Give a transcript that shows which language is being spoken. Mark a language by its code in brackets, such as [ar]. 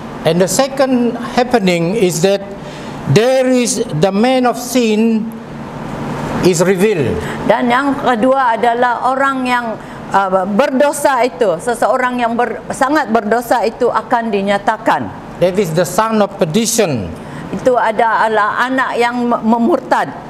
[en] And the second happening is that there is the man of sin is revealed. [ms] Dan yang kedua adalah orang yang berdosa itu, seseorang yang sangat berdosa itu akan dinyatakan. [en] That is the son of perdition. [ms] Itu adalah anak yang memurtad,